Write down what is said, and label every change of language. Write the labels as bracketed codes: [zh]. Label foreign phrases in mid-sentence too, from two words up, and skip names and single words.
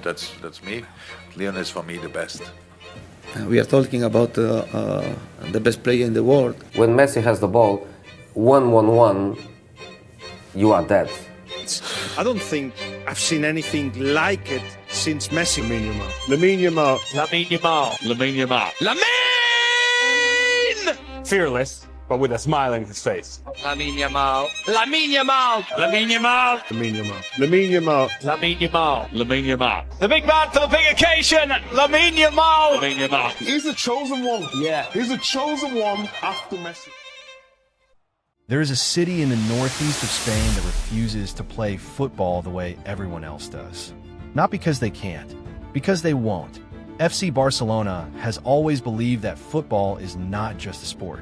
[en] That's me. Lionel is for me the best. We are talking about the best player in the world. When Messi has the ball, 1-1-1, you are dead. I don't think I've seen anything like it since Messi. Lamine Yamal. Lamine Yamal. Lamine Yamal. Lamine Yamal. Lamine! Fearless, but with a smile on his face. Lamine Yamal. Lamine Yamal. Lamine Yamal. Lamine Yamal. Lamine Yamal. Lamine Yamal. Lamine Yamal. The big man for the big occasion. Lamine Yamal. Lamine Yamal. He's the chosen one. Yeah. He's the chosen one after Messi. There is a city in the northeast of Spain that refuses to play football the way everyone else does. Not because they can't, because they won't. FC Barcelona has always believed that football is not just a sport.